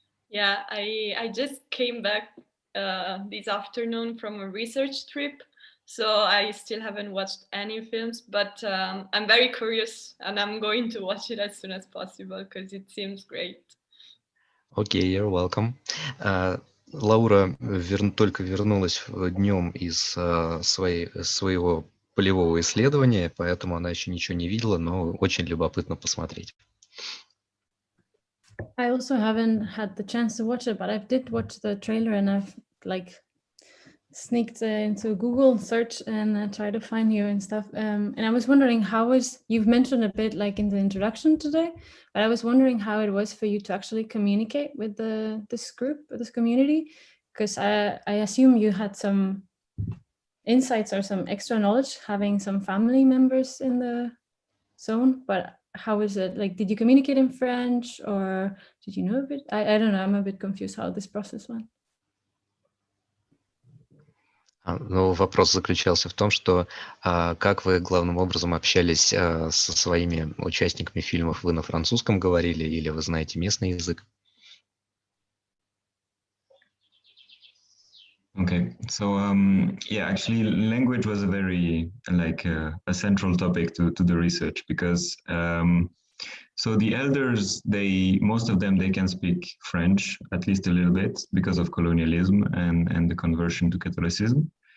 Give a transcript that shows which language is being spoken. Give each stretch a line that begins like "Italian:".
English: Yeah, I just came back this afternoon from a research trip, so I still haven't watched any films, but I'm very curious and I'm going to watch it as soon as possible because it seems great. Окей, you're welcome.
Russian: Лаура только вернулась днем из своего полевого исследования, поэтому она еще ничего не видела, но очень любопытно посмотреть.
English: I also haven't had the chance to watch it, but I did watch the trailer and I've like sneaked into Google search and tried to find you and stuff. And I was wondering you've mentioned a bit like in the introduction today, but I was wondering how it was for you to actually communicate with this group, this community, because I assume you had some insights or some extra knowledge having some family members in the zone, but how is it? Like, did you communicate in French or did you know a bit? I don't know, I'm a bit confused how this process went.
Russian: Ну, вопрос заключался в том, что как вы главным образом общались со своими участниками фильмов? Вы на французском говорили или вы знаете местный язык?
English: Okay, so yeah, actually, language was a very a central topic to the research because so the elders, most of them, they can speak French at least a little bit because of colonialism and the conversion to Catholicism.